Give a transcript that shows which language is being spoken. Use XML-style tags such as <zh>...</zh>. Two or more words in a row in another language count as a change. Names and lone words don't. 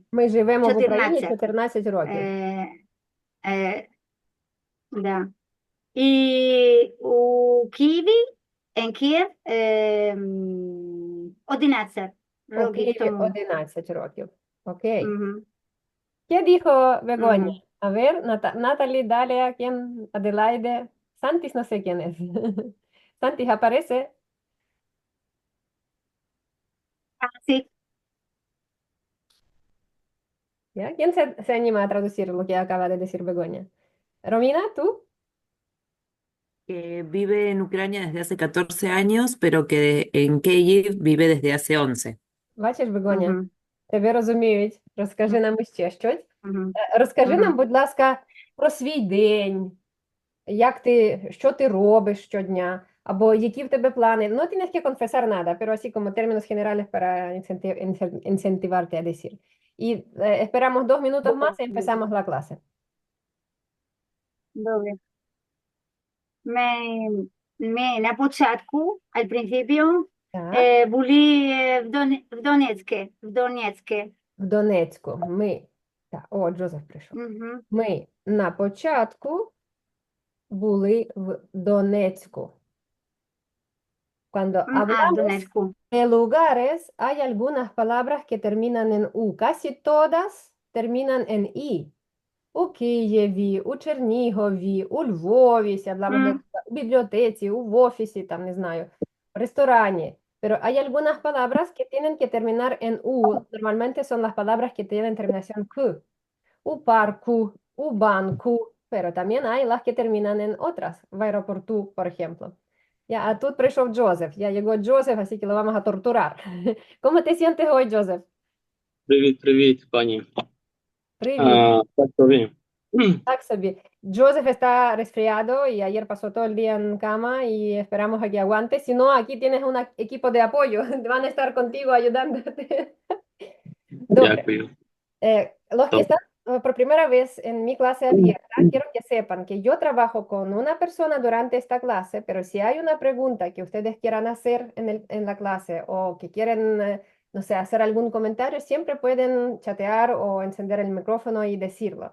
<uk>Ми живемо в Україні 14. 14 років. Е, да. І у Києві, en Київ, 11 У років Києві тому. 11 років. Окей. Мгм.</uk> <es>¿Qué dijo Begoña? Мгм. A ver, Natalie, Dalia, ¿quién? Adelaide. Santis, no sé quién es. Santis aparece. Ah, sí. ¿Ya? ¿Quién se anima a traducir lo que acaba de decir Begoña? Romina, ¿tú? Que vive en Ucrania desde hace 14 años, pero que en Kyiv vive desde hace 11.</es> <uk>Бачиш, Бегоня, Мгм. тебе розуміють. Розкажи нам ще щось. Мгм. Розкажи Мгм. нам, будь ласка, про свій день, що ти робиш щодня, або які в тебе плани.</uk> <es>No tienes que confesar nada, pero así como términos generales para incentivarte a decir. Y esperamos 2 minutos más y empezamos la clase.</es> <uk>Добре. Ми на початку,</uk> <es>al principio,</es> <uk>Так. були в Донецьке. В Донецьку ми. Так, о, Джозеф прийшов. Мгм. Ми на початку були в Донецьку.</uk> <es>Cuando</es> <uk>В</uk> <es>hablamos</es> <uk>Донецьку.</uk> <es>de lugares, hay algunas palabras que terminan en U. Casi todas terminan en I.</es> <uk>у Києві, у Чернігові, у Львові,</uk> <es>si hablamos de Mm,</es> <uk>у бібліотеці, в офісі, там, не знаю, в ресторані.</uk> <es>Pero hay algunas palabras que tienen que terminar en U. Normalmente son las palabras que tienen terminación Q.</es> <uk>У парку, у банку,</uk> <es>pero también hay las que terminan en otras,</es> <uk>в аеропорту,</uk> <es>por ejemplo. Ya,</es> <uk>а тут прийшов Джозеф.</uk> <es>Ya llegó Джозеф, así que lo vamos a torturar. ¿Cómo te sientes hoy, Джозеф?</es> <uk>Привіт, привіт, пані. Привіт. Так тобі. Так собі.</uk> <es>Joseph está resfriado y ayer pasó todo el día en cama y esperamos a que aguante. Si no, aquí tienes un equipo de apoyo. Van a estar contigo ayudándote.</es> <uk>Добре. Дякую.</uk> <es>Los que Top. están por primera vez en mi clase abierta, quiero que sepan que yo trabajo con una persona durante esta clase, pero si hay una pregunta que ustedes quieran hacer en la clase o que quieren, no sé, hacer algún comentario, siempre pueden chatear o encender el micrófono y decirlo.</es>